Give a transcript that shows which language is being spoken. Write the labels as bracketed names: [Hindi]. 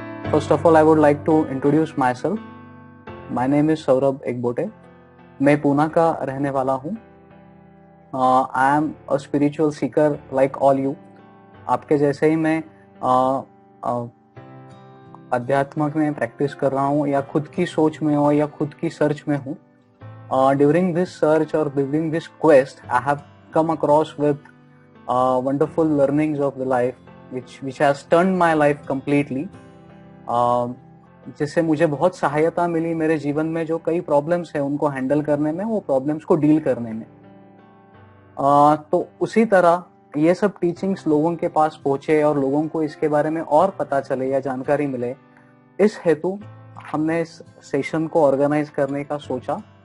[English] First of all, I would like to introduce myself. My name is Saurabh Ekbote. [Hindi] मैं पूना का रहने वाला हूँ. [English] I am a spiritual seeker like all you. [Hindi] आपके जैसे ही मैं अध्यात्म में प्रैक्टिस कर रहा हूँ या खुद की सोच में हो या खुद की सर्च में हूँ. [English] During this search or during this quest, I have come across with wonderful learnings of the life, which has turned my life completely. [Hindi] जिससे मुझे बहुत सहायता मिली मेरे जीवन में जो कई प्रॉब्लम्स है उनको हैंडल करने में, वो प्रॉब्लम्स को डील करने में. तो उसी तरह ये सब टीचिंग्स लोगों के पास पहुंचे और लोगों को इसके बारे में और पता चले या जानकारी मिले, इस हेतु हमने इस सेशन को ऑर्गेनाइज करने का सोचा.